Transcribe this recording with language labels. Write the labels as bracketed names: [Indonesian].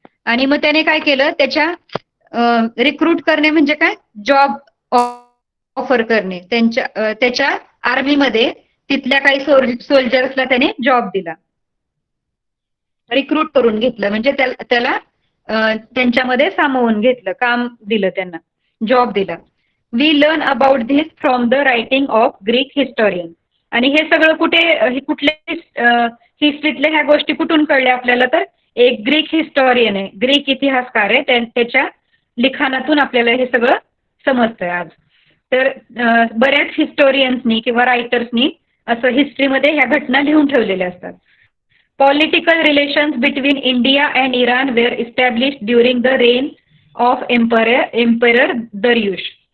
[Marathi] आणि मग त्याने काय केलं, त्याच्या रिक्रूट करणे म्हणजे काय, जॉब ऑफर करणे, त्याच्या आर्मीमध्ये तिथल्या काही सोल्जर्सला त्याने जॉब दिला, रिक्रूट करून घेतलं म्हणजे त्याला त्यांच्यामध्ये सामावून घेतलं, काम दिलं, त्यांना जॉब दिला. [English] We learn about this from the writing of Greek historian. [Marathi] आणि हे सगळं कुठल्या हिस्ट्रीतल्या ह्या गोष्टी कुठून कळल्या आपल्याला, तर एक ग्रीक हिस्टोरियन आहे, ग्रीक इतिहासकार आहे, त्याच्या लिखाणातून आपल्याला हे सगळं समजतंय आज. तर बऱ्याच हिस्टोरियन्सनी किंवा रायटर्सनी असं हिस्ट्रीमध्ये ह्या घटना लिहून ठेवलेल्या असतात. [English] Political relations between India and Iran were established during the reign of Emperor Darius.